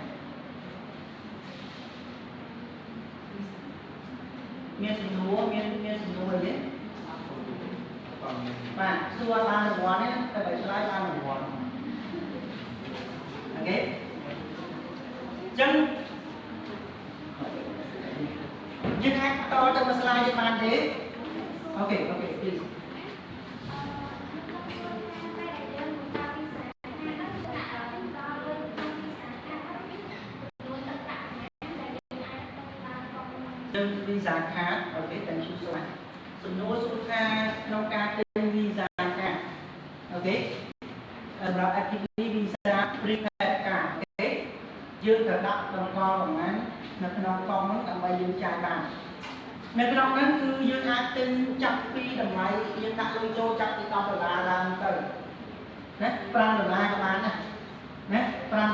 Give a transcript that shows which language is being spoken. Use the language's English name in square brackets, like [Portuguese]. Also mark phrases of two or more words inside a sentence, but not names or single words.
[Khmer] មានសំណួរមានសំណួរអីទេបាទសួរបានរង្វាន់ទេតែបើឆ្លើយបានរង្វាន់អូខេចឹងយើងអាចតទៅមួយ slide ទៀតបានទេអូខេ please យើង Visa Card អូខេ [English] thank you so much [Khmer] សំណួរសួរថាក្នុងការទិញ Visa Card អូខេសម្រាប់ activity Visa Prepaid Card អូខេយើងត្រូវដាក់តម្កល់ប៉ុន្មាននៅក្នុងកង់នោះដើម្បី យើងចាយបាននៅក្នុងហ្នឹងគឺយើងអាចទិញចាប់ពីតម្លៃយើងដាក់លុយចូលចាប់ពី$10ឡើងទៅណា$5ក៏បានដែរណា$5ក៏